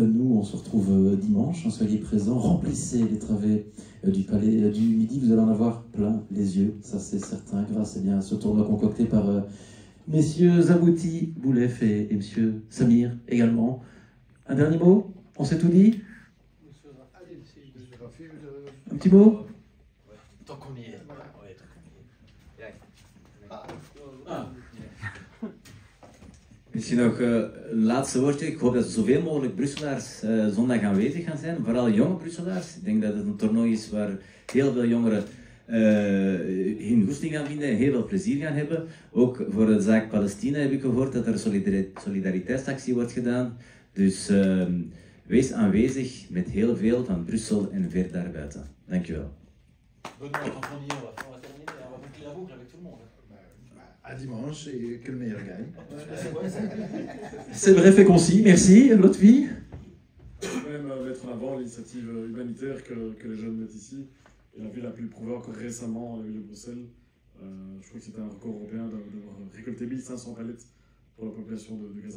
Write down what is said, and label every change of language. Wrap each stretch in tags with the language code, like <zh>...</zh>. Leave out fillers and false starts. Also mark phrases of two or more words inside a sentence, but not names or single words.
<fr>Nous, on se retrouve dimanche, soyez présents, remplissez les travées du Palais du Midi, vous allez en avoir plein les yeux, ça c'est certain, grâce eh bien, à ce tournoi concocté par messieurs Zabouti, Boulef et messieurs Samir également. Un dernier mot? On s'est tout dit? Un petit mot? Tant qu'on y est.</fr> <nl>Misschien nog een laatste woordje. Ik hoop dat zoveel mogelijk Brusselaars zondag aanwezig gaan zijn. Vooral jonge Brusselaars. Ik denk dat het een toernooi is waar heel veel jongeren hun goesting gaan vinden en heel veel plezier gaan hebben. Ook voor de zaak Palestina heb ik gehoord dat er een solidariteitsactie wordt gedaan. Dus wees aanwezig met heel veel van Brussel en ver daarbuiten. Dankjewel.</nl> <fr>À dimanche et que le meilleur gagne. C'est bref et concis, merci. Lotfi. Même mettre en avant l'initiative humanitaire que les jeunes mettent ici. Et la ville a pu le prouver encore récemment, la ville de Bruxelles. Je crois que c'était un record européen d'avoir récolté 1500 palettes pour la population de Gaza.</fr>